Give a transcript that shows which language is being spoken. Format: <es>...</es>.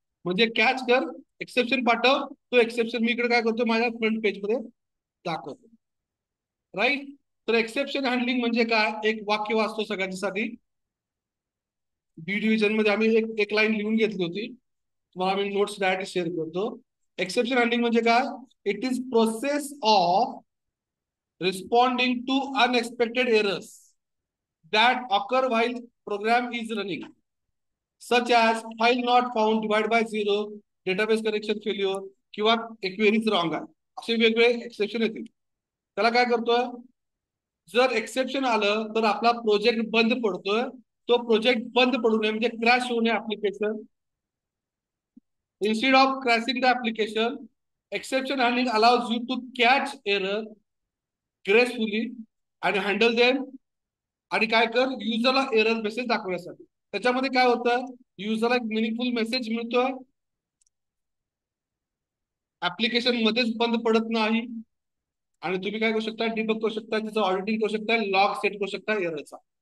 <mr>म्हणजे कॅच कर, एक्सेप्शन पाठव, तो एक्सेप्शन मी इकडे काय करतो माझ्या फ्रंट पेज मध्ये दाखवतो. राईट. तर एक्सेप्शन हँडलिंग म्हणजे काय, एक वाक्य वाचतो सगळ्यांसाठी. बी डिव्हिजन मध्ये आम्ही एक लाईन लिहून घेतली होती, तुम्हाला मी नोट्स डायरेक्ट शेअर करतो.</mr> <en>exception handling</en> <mr>म्हणजे काय,</mr> <en>it is process of responding to unexpected errors that occur while program is running, such as file not found, divide by zero, database connection failure,</en> <mr>किंवा एक</mr> <en>query wrong</en> <mr>आहे. असे वेगवेगळे exception येतील. त्याला काय करतोय, जर एक्सेप्शन आलं तर आपला प्रोजेक्ट बंद पडतोय. तो प्रोजेक्ट बंद पडू नये म्हणजे क्रॅश होऊ नये application.</mr> <en>Instead of crashing the application, exception handling allows you to catch error gracefully and handle them.</en> <mr>आणि काय कर, युजरला एरर मेसेज दाखवण्यासाठी. त्याच्यामध्ये काय होतं, युजरला एक मिनिंगफुल मेसेज मिळतोय, ऍप्लिकेशन मध्येच बंद पडत नाही. आणि तुम्ही काय करू शकता, डिबग करू शकता, त्याचं ऑडिटिंग करू शकता, लॉग सेट करू शकता एररचा.</mr>